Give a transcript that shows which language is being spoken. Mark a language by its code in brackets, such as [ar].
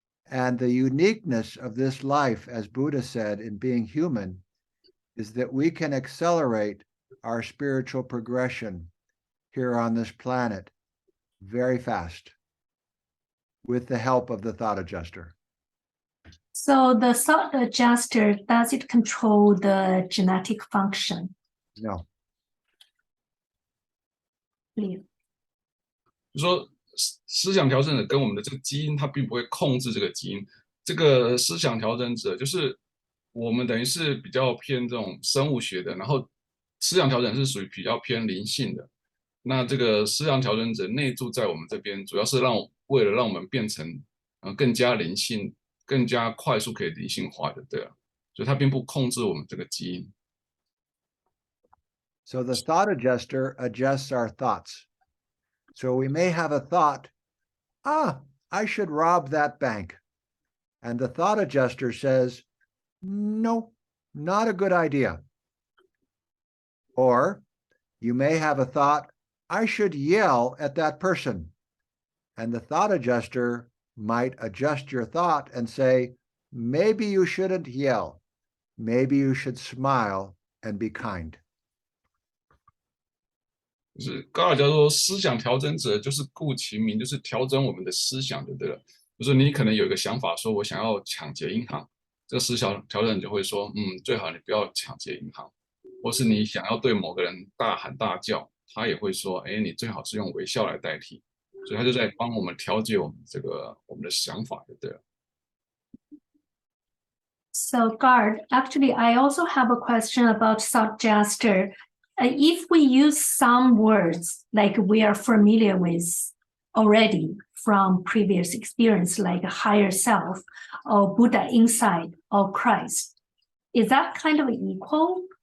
[en] And the uniqueness of this life, as Buddha said, in being human, is that we can accelerate our spiritual progression here on this planet very fast with the help of the thought adjuster. So the thought adjuster, does it control the genetic function? No. Please. [zh] 就说思想调整者跟我们的这个基因，它并不会控制这个基因。这个思想调整者就是我们等于是比较偏这种生物学的，然后思想调整是属于比较偏灵性的。那这个思想调整者内住在我们这边，主要是为了让我们变成更加灵性、更加快速可以灵性化的，对啊，所以它并不控制我们这个基因。 [en] So the thought adjuster adjusts our thoughts. So we may have a thought, I should rob that bank. And the thought adjuster says, no, not a good idea. Or you may have a thought, I should yell at that person. And the thought adjuster might adjust your thought and say, maybe you shouldn't yell. Maybe you should smile and be kind. [zh] 就是高尔教授说，思想调整者就是顾其名，就是调整我们的思想，对不对了？就是你可能有一个想法，说我想要抢劫银行，这个思想调整者会说，最好你不要抢劫银行，或是你想要对某个人大喊大叫，他也会说，哎，你最好是用微笑来代替，所以他就在帮我们调节我们的想法，对不对了？ [en] So Gard, actually, I also have a question about suggester. If we use some words like we are familiar with already from previous experience, like higher self or Buddha inside or Christ, is that kind of equal?